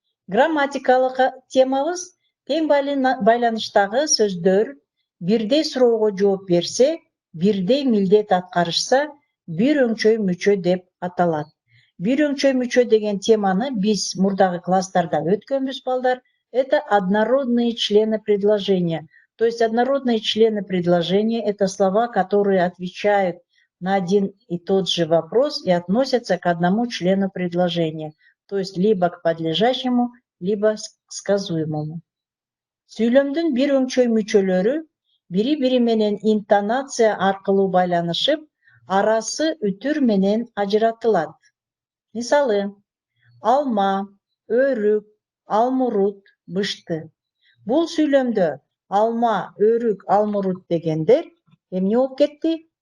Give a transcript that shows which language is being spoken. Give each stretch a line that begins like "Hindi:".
Kyrgyz: Грамматикалык темабыз тең байланыштагы сөздөр бирдей суроого жооп берсе, бирдей милдет аткарышса, бир өңчөй мүчө деп аталат. Бир өңчөй мүчө деген теманы биз мурдагы класстарда өткөнбүз, балдар.
Russian: Это однородные члены предложения. То есть однородные члены предложения — это слова, которые отвечают на один и тот же вопрос и относятся к одному члену предложения. То есть либо к подлежащему, либо к сказуемому.
Kyrgyz: Сүйлөмдүн бир өңчөй мүчөлөрү бири-бири менен интонация аркылуу байланышып, арасы үтүр менен ажыратылат. Мисалы, алма, өрүк, алмурут, бышты. Бул сүйлөмдө алма, өрүк, алмурут дегендер эмне болуп кетти?